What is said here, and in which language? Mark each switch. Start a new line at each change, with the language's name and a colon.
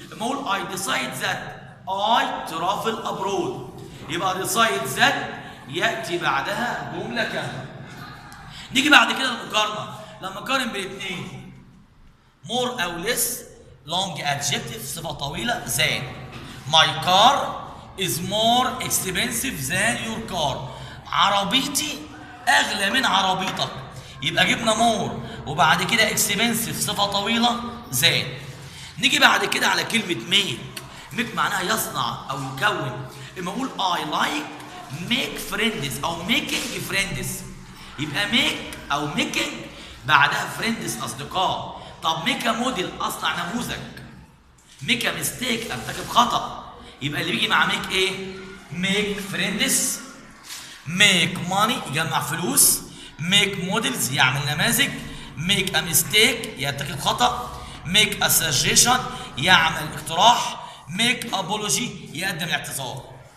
Arabic: لما اقول اي ديسايد ذات اي ترافل ابرود، يبقى ديسايد ذات ياتي بعدها جمله كامله. نيجي بعد كده المقارنه، لما اقارن بين الاثنين more او less long adjective صفه طويله than.
English: my car is more expensive than your car،
Arabic: عربيتي اغلى من عربيتك، يبقى جبنا
English: more وبعد كده expensive
Arabic: صفه طويله
English: than.
Arabic: نيجي بعد كده على كلمه make معناها يصنع او يكون. اما اقول
English: I like make friends او making friends، يبقى make او making بعدها friends اصدقاء.
Arabic: طب
English: make a model
Arabic: اصنع نموذج. make a mistake ارتكب خطأ، يبقى اللي بيجي مع make ايه؟ make friends، make money يجمع فلوس، make models يعمل نماذج، make a mistake يرتكب خطأ، make a suggestion يعمل اقتراح، make apology يقدم الاعتذار.